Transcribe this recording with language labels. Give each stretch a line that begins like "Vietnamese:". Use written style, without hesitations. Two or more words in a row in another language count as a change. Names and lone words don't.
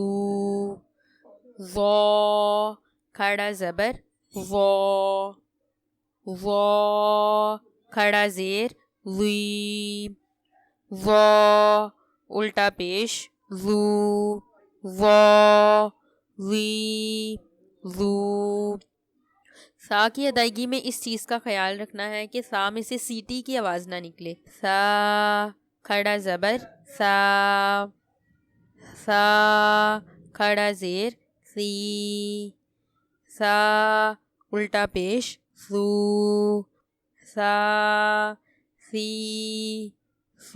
Urdu: زو کھڑا زبر زو، زو کھڑا زیر زی، زو الٹا پیش زو، زو زی زو۔ سا کی ادائیگی میں اس چیز کا خیال رکھنا ہے کہ سا میں سے سیٹی کی آواز نہ نکلے۔ سا کھڑا زبر سا، سا کھڑا زیر سی، سا الٹا پیش سو، سا سی سو۔